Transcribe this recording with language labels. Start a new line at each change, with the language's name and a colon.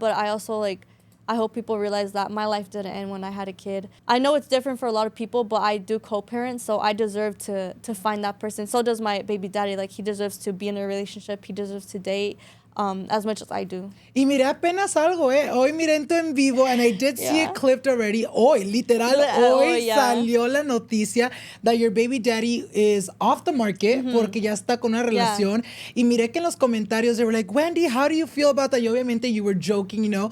English: But I also like, I hope people realize that my life didn't end when I had a kid. I know it's different for a lot of people, but I do co-parent, so I deserve to find that person. So does my baby daddy. Like, he deserves to be in a relationship. He deserves to date as much as I do.
Spanish: Y miré apenas algo, Hoy miré en tu en vivo,
English: and I did see it clipped already.
Spanish: Hoy, literal, hoy salió la noticia
English: that your baby daddy is off the market
Spanish: porque ya está con una relación. Y miré que en los comentarios
English: they were like, Wendy, how do you feel about that?
Spanish: Y obviamente
English: you were joking, you know.